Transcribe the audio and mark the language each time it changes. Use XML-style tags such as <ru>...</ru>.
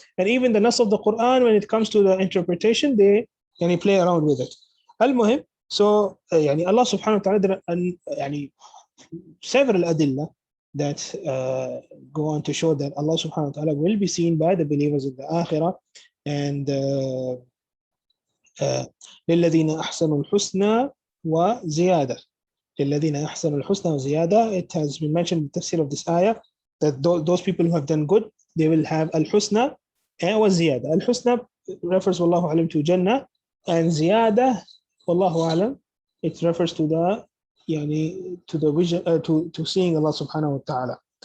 <en>And even the nas of the Quran, when it comes to the interpretation, they play around with it. Al-Muhim, so Allah subhanahu wa ta'ala, there are several adillah that go on to show that Allah subhanahu wa ta'ala will be seen by the believers in the akhirah.</en> <ar>And لِلَّذِينَ أَحْسَنُوا الْحُسْنَى وَزِيَادَةً. لِلَّذِينَ أَحْسَنُوا الْحُسْنَى وَزِيَادَةً.</ar> <en>It has been mentioned in the tafsir of this ayah that those people who have done good, they will have al-husna and wa-ziyada. Al-husna refers, wallahu alam, to Jannah, and ziyada, wallahu alam, it refers to the the vision, to seeing Allah subhanahu wa ta'ala.</en>